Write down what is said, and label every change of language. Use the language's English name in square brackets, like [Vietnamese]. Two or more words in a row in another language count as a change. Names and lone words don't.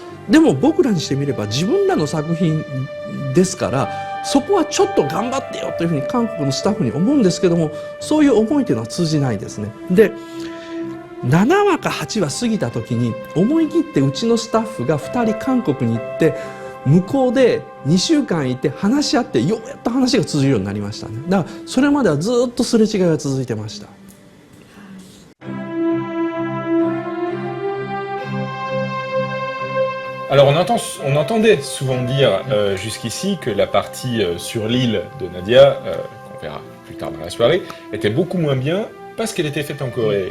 [Japanese] でも僕らにしてみれば自分らの作品ですから、そこはちょっと頑張ってよというふうに韓国のスタッフに思うんですけども、そういう思いというのは通じないですね。で7話か8話過ぎた時に思い切ってうちのスタッフが2人韓国に行って向こうで2週間いて話し合って、ようやっと話が通じるようになりましたね。だからそれまではずっとすれ違いが続いてました。 [French] Alors on entendait souvent dire jusqu'ici que la partie sur l'île de Nadia, qu'on verra plus tard dans la soirée, était beaucoup moins bien parce qu'elle était faite en Corée.